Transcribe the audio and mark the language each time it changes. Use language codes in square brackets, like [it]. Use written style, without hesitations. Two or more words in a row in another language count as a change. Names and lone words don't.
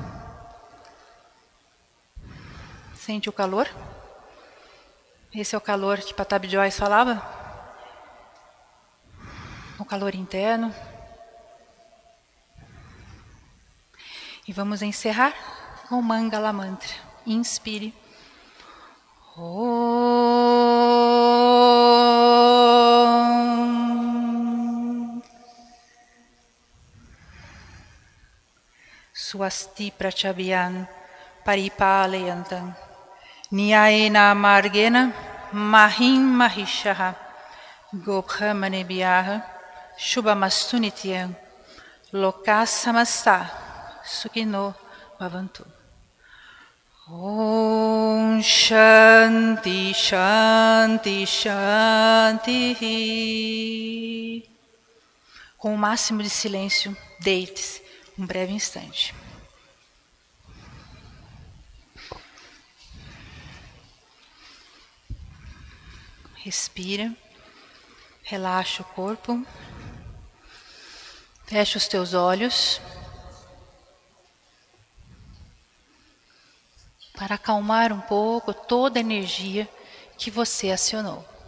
[pt] Sente o calor. Esse é o calor que Patabi Joyce falava. O calor interno. E vamos encerrar com o Mangala Mantra. Inspire. [sa] Swasti prachabhyam paripalayantam Niyayena margena mahim mahishaha Gobhamanebhyaha Shubhamastu nityam Lokas samasta Sukhino bhavantu. Om Shanti Shanti Shanti. [pt] Com o máximo de silêncio, deite-se um breve instante. Respira, relaxa o corpo, fecha os teus olhos para acalmar um pouco toda a energia que você acionou.